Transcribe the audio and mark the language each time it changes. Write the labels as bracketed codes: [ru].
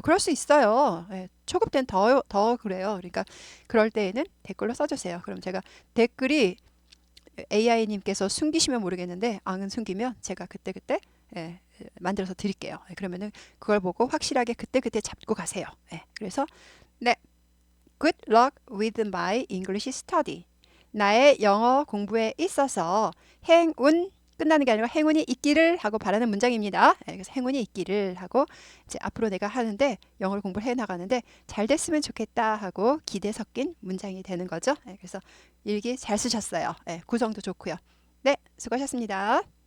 [ko] 그럴 수 있어요. 초급 때는 더 그래요. 그러니까 그럴 때에는 댓글로 써주세요. 그럼 제가 댓글이 AI님께서 숨기시면 모르겠는데 안 숨기면 제가 그때그때 만들어서 드릴게요. 그러면은 그걸 보고 확실하게 그때그때 잡고 가세요. 그래서 네, [en] good luck with my English study. [ko] 나의 영어 공부에 있어서 행운 끝나는 게 아니라 행운이 있기를 하고 바라는 문장입니다. 그래서 행운이 있기를 하고 이제 앞으로 내가 하는데 영어를 공부를 해 나가는데 잘 됐으면 좋겠다 하고 기대 섞인 문장이 되는 거죠. 그래서 일기 잘 쓰셨어요. 구성도 좋고요. 네, 수고하셨습니다.